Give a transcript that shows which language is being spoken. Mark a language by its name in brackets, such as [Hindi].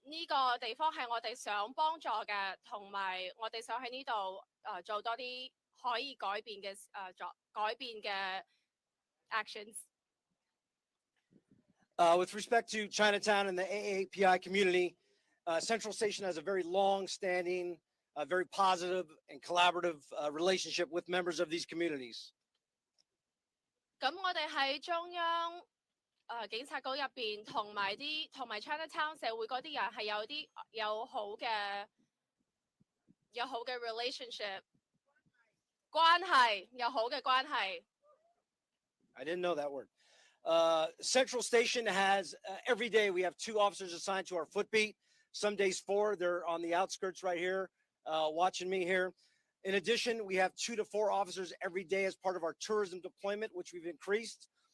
[Cantonese] 呢個地方係我哋想幫助嘅，同埋我哋想喺呢度做多啲可以改變嘅改變嘅 actions。 [English] With respect to Chinatown and the AAPI community, Central Station has a very long-standing, very positive and collaborative relationship with members of these communities. [Cantonese] 咁我哋喺中央警察局入邊，同埋 Chinatown 社會嗰啲人係有好嘅relationship 關係，有好嘅關係。 [English] I didn't know that word. Central Station has every day we have 2 officers assigned to our footbeat. Some days 4. They're on the outskirts right here, watching me here. In addition, we have 2 to 4 officers every day as part of our tourism deployment, which we've increased.